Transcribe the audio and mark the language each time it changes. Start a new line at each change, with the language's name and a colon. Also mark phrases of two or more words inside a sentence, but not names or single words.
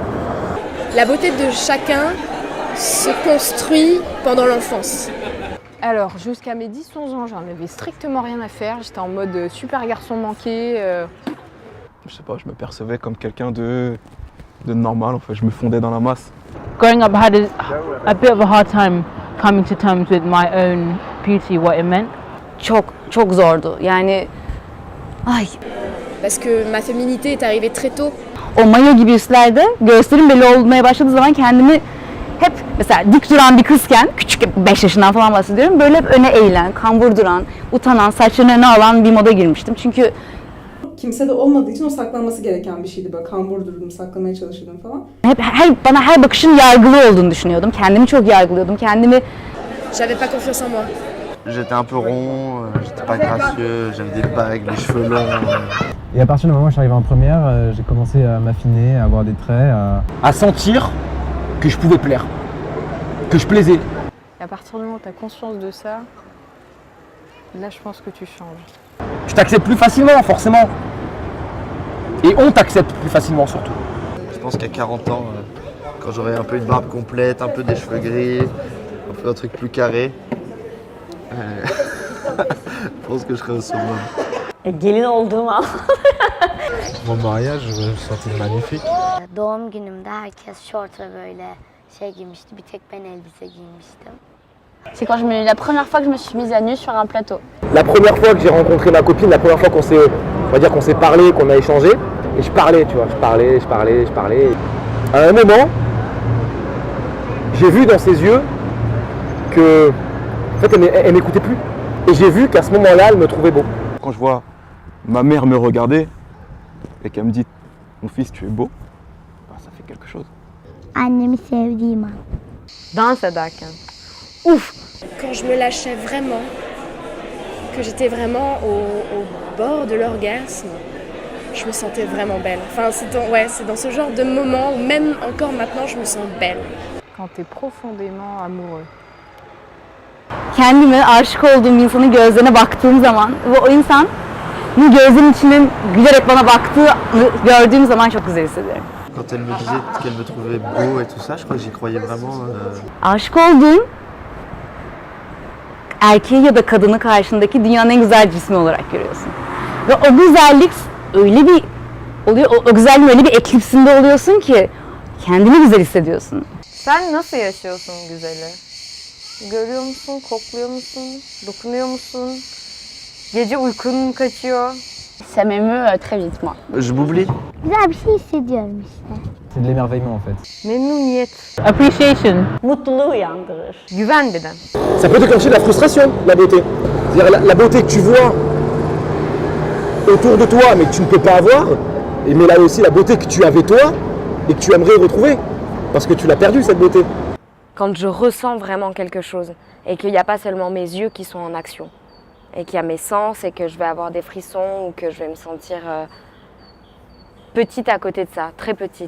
French: La beauté de chacun se construit pendant l'enfance. Alors, jusqu'à mes 10-11 ans, j'en avais strictement rien à faire. J'étais en mode super garçon manqué. Je sais pas, je me percevais comme quelqu'un de normal, en fait. Je me fondais dans la masse.
English: Growing up, I had a bit of a hard time coming to terms with my own beauty, what it meant.
Turkish: Çok zordu. Yani
French: Parce que ma féminité est arrivée très tôt.
Turkish: o mayo gibi üstlerde göğüslerim belli olmaya başladığı zaman kendimi hep mesela dik duran bir kızken, küçük 5 yaşından falan bahsediyorum, böyle hep öne eğilen, kambur duran, utanan, saçlarını öne alan bir moda girmiştim. Çünkü Kimse de olmadığı için o saklanması gereken bir şeydi. Böyle kambur durdum, saklamaya çalışırdım falan. hep bana her bakışın yargılı olduğunu düşünüyordum. Kendimi çok yargılıyordum. Kendimi
French: J'avais pas confiance en moi. J'étais un peu rond, j'étais pas gracieux, j'avais des bagues, les cheveux longs. Et à partir du moment où je suis arrivé en première, j'ai commencé à m'affiner, à avoir des traits, À sentir que je pouvais plaire, que je plaisais. Et à partir du moment où tu as conscience de ça, là, je pense que tu changes. Tu t'acceptes plus facilement, forcément. Et on t'accepte plus facilement, surtout. Je pense qu'à 40 ans, quand j'aurai un peu une barbe complète, un peu des cheveux gris, un peu un truc plus carré, Je pense que je serai au summum.
Turkish: Gelin olduğum an.
French: Mon mariage, je me sentais magnifique.
Turkish: Doğum günümde herkes şort ve böyle şey giymişti. Bir tek ben elbise giymiştim.
French: C'est quand la première fois que je me suis mise à nu sur un plateau. La première fois que j'ai rencontré ma copine, la première fois qu'on s'est, on va dire qu'on s'est parlé, qu'on a échangé, et je parlais, tu vois, je parlais. À un moment, j'ai vu dans ses yeux que, en fait, elle m'écoutait plus. Et j'ai vu qu'à ce moment-là, elle me trouvait beau. Quand je vois ma mère me regarder et qu'elle me dit « Mon fils, tu es beau », ça fait quelque chose.
Turkish: Annemi sevdiğim an. Dans ederken. Ouf!
French: Quand je me lâchais vraiment, que j'étais vraiment au bord de l'orgasme, je me sentais vraiment belle. Enfin, c'est dans ce genre de moment où même encore maintenant, je me sens belle. Quand tu es profondément amoureux.
Turkish: Kendime aşık olduğum insanın gözlerine baktığım zaman ve o insan gözümün içinin gülerek bana baktığı gördüğüm zaman çok güzel hissediyorum.
French: Quand elle me disait qu'elle me trouvait beau et tout ça, je crois que j'y croyais vraiment.
Turkish: Aşık olduğun erkeği ya da kadını karşındaki dünyanın en güzel cismi olarak görüyorsun. Ve o güzellik öyle bir oluyor, o güzelliğin öyle bir eklipsinde oluyorsun ki kendini güzel hissediyorsun. Sen nasıl yaşıyorsun güzeli? Görüyor musun, kokluyor musun, dokunuyor musun? Gece uykun mu kaçıyor?
French: Ça m'émeut très vite, moi. Je m'oublie.
Turkish: Güzel bir şey hissediyorum işte.
French: C'est de l'émerveillement en fait.
Turkish: Memnuniyet.
English: Appreciation.
Turkish: Mutluluğu uyandırır. Güven bir de.
French: Ça peut déclencher de la frustration, la beauté. C'est-à-dire la beauté que tu vois autour de toi, mais que tu ne peux pas avoir, mais là aussi la beauté que tu avais toi et que tu aimerais retrouver, parce que tu l'as perdue cette beauté. Quand je ressens vraiment quelque chose et qu'il n'y a pas seulement mes yeux qui sont en action et qu'il y a mes sens et que je vais avoir des frissons ou que je vais me sentir petite à côté de ça, très petite.